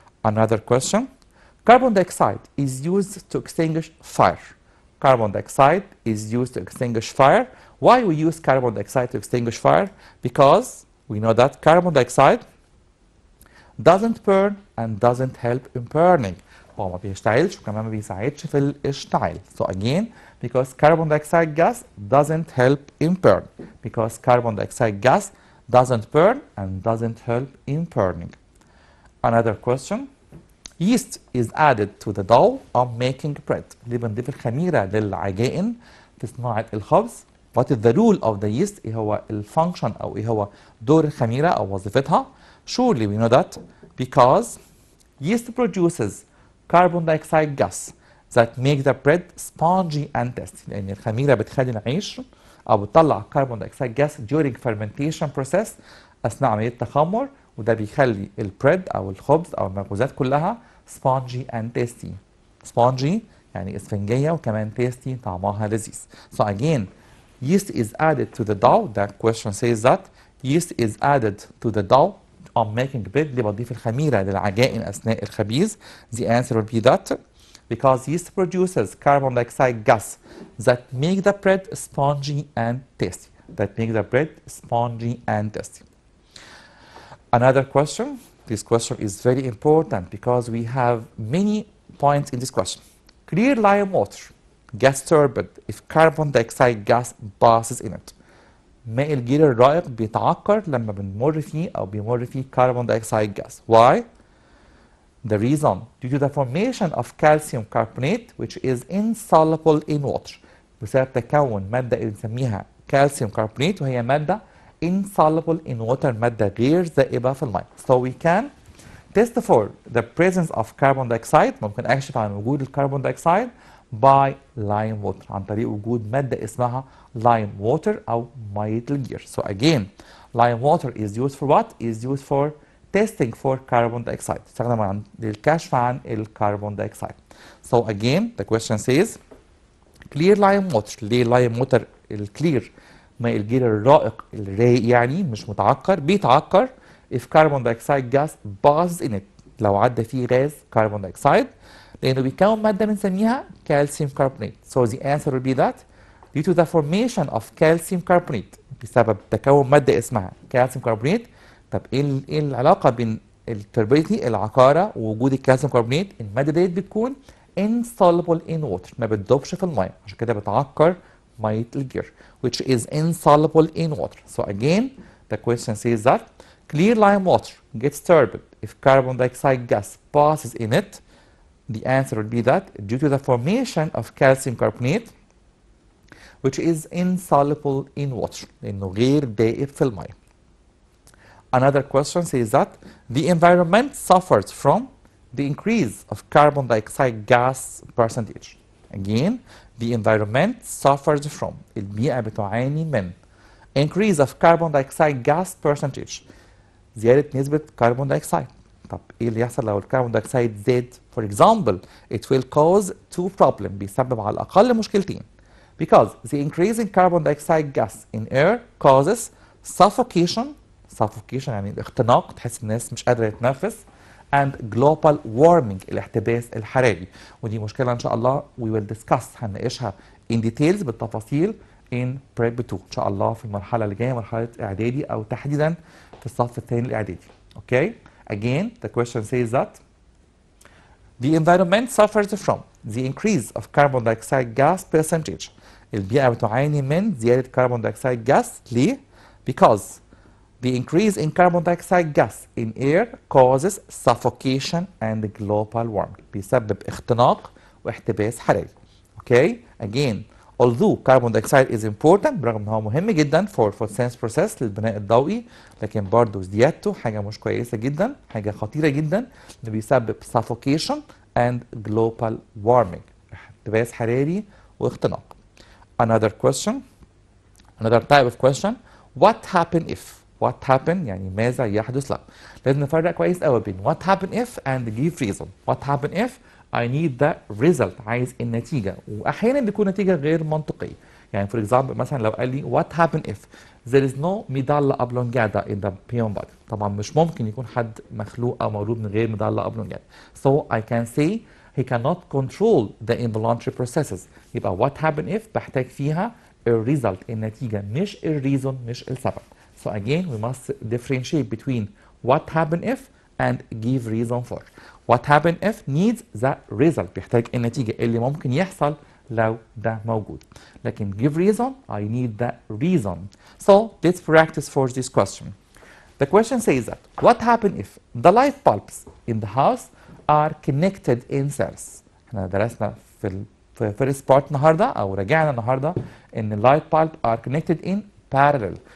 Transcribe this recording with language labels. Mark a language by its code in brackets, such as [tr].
[en] Another question, carbon dioxide is used to extinguish fire. Carbon dioxide is used to extinguish fire. Why we use carbon dioxide to extinguish fire? Because we know that carbon dioxide doesn't burn and doesn't help in burning. [ar] هو ما بيشتعلش وكمان ما بيساعدش في الاشتعال. [en] So again, because carbon dioxide gas doesn't help in burn. Because carbon dioxide gas doesn't burn and doesn't help in burning. Another question. Yeast is added to the dough of making bread. [ar] اللي بنضيف الخميرة للعجائن في صناعة الخبز. [en] What is the rule of the yeast؟ [ar] ايه هو الفانكشن او ايه هو دور الخميرة او وظيفتها؟ [en] Surely we know that because yeast produces carbon dioxide gas that make the bread spongy and tasty. [ar] لأن الخميرة بتخلي العيش أو بتطلع [en] carbon dioxide gas during fermentation process [ar] أثناء عملية التخمر، وده بيخلي البريد أو الخبز أو المخبوزات كلها [en] spongy and tasty. [ar] Spongy يعني اسفنجية وكمان [en] tasty [ar] طعمها لذيذ. [en] So again, yeast is added to the dough. That question says that yeast is added to the dough on making bread. [ar] اللي بضيف الخميرة للعجائن أثناء الخبيز. [en] The answer will be that because yeast produces carbon dioxide gas that make the bread spongy and tasty. That make the bread spongy and tasty. Another question. This question is very important because we have many points in this question. Clear lime water gets turbid if carbon dioxide gas passes in it. [ar] ماء الجير الرائق بيتعكر لما بنمر فيه أو بيمر فيه [en] carbon dioxide gas. Why? The reason due to the formation of calcium carbonate which is insoluble in water. [ar] بسبب تكون مادة بنسميها calcium carbonate وهي مادة [en] insoluble in water، [ar] مادة غير ذائبة في الماء. [en] So we can test for the presence of carbon dioxide. [ar] ممكن أكشف عن وجود الكربون دايوكسيد [en] by lime water [ar] عن طريق وجود مادة اسمها lime water أو مية الجير. [en] So again, lime water is used for what? Is used for testing for carbon dioxide. [ar] تستخدم للكشف عن الكربون دايوكسيد. [en] So again, the question says clear lime water. [ar] ليه lime water الكلير ماء الجير الرائق الرايق يعني مش متعكر؟ بيتعكر [en] if carbon dioxide gas passes in it. [ar] لو عدى فيه غاز كربون دايوكسيد لأنه بيكون مادة بنسميها calcium carbonate. [en] So the answer will be that due to the formation of calcium carbonate [ar] بسبب تكون مادة اسمها [en] calcium carbonate. [ar] طب ايه العلاقة بين التربيتي العقارة ووجود الكالسيوم كربونات؟ المادة ديت بتكون [en] insoluble in water [ar] ما بتدوبش في المية، عشان كده بتعكر مية الجير [en] which is insoluble in water. So again the question says that clear lime water gets turbid if carbon dioxide gas passes in it. The answer would be that due to the formation of calcium carbonate which is insoluble in water [ar] لأنه غير دائب في المية. [en] Another question says that the environment suffers from the increase of carbon dioxide gas percentage. Again, the environment suffers from [ar] البيئة بتعاني من [en] increase of carbon dioxide gas percentage [ar] زيادة نسبة كربون دايوكسيد. طب ايه اللي يحصل لو الكربون دايوكسيد زاد؟ [en] For example, it will cause two problems. [ar] بيسبب على الأقل مشكلتين. [en] Because the increase in carbon dioxide gas in air causes suffocation [ar] يعني الاختناق، تحس الناس مش قادرة تتنفس، [en] and global warming [ar] الاحتباس الحراري، ودي مشكلة إن شاء الله [en] we will discuss [ar] هنناقشها [en] in details [ar] بالتفاصيل [en] in prep 2 [ar] إن شاء الله في المرحلة اللي جاية، مرحلة إعدادي أو تحديدا في الصف الثاني الإعدادي. [en] Okay? Again, the question says that the environment suffers from the increase of carbon dioxide gas percentage. [ar] البيئة بتعاني من زيادة كربون دايوكسيد جاس. [en] ليه؟ Because the increase in carbon dioxide gas in air causes suffocation and global warming. [ar] بيسبب اختناق واحتباس حراري. Okay? [en] Again, although carbon dioxide is important [ar] برغم ان هو مهم جدا [en] for photosynthesis process [ar] للبناء الضوئي، لكن برضه زيادته حاجة مش كويسة جدا، حاجة خطيرة جدا، انه بيسبب [en] suffocation and global warming. [ar] احتباس حراري واختناق. [en] Another question, another type of question. what happen if. what happen [ar] يعني ماذا يحدث لو. لازم نفرق كويس قوي بين [en] what happen if and give reason. what happen if I need the result، [ar] عايز النتيجة، وأحيانا بيكون نتيجة غير منطقية. يعني [en] for example [ar] مثلا لو قال لي [en] what happen if there is no medulla oblongata in the human body. [ar] طبعا مش ممكن يكون حد مخلوق أو مولود من غير medulla oblongata. [en] So I can say he cannot control the involuntary processes. [ar] يبقى [en] what happen if [ar] بحتاج فيها الريزلت النتيجة مش الريزون مش السبب. [en] So again we must differentiate between what happen if and give reason for. What happen if needs the result [ar] بيحتاج النتيجة اللي ممكن يحصل لو ده موجود. [en] لكن give reason I need the reason. So let's practice for this question. The question says that what happen if the light bulbs in the house are connected in series. [ar] احنا درسنا في [en] first part [ar] النهارده او راجعنا النهارده ان [en] light bulb are connected in parallel.